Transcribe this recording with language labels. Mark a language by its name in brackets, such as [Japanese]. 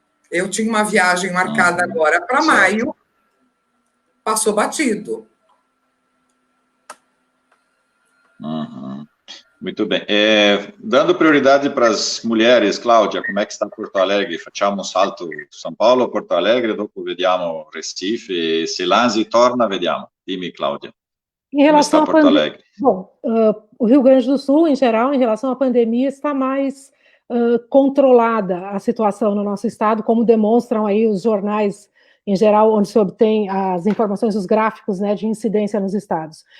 [Portuguese] Eu tinha uma viagem marcada agora para maio, passou batido. Muito bem. Dando prioridade para as mulheres, Cláudia, como é que está Porto Alegre? [Italian] Facciamo un salto São Paulo, Porto Alegre, dopo vediamo Recife, se Lanzi torna, vediamo. Dimmi, Cláudia. [Portuguese] Em relação como está Porto Alegre? Bom, o Rio Grande do Sul, em geral, em relação à pandemia, está mais controlada a situação no nosso estado, como demonstram aí os jornais, em geral, onde se obtém as informações, os gráficos, né, de incidência nos estados.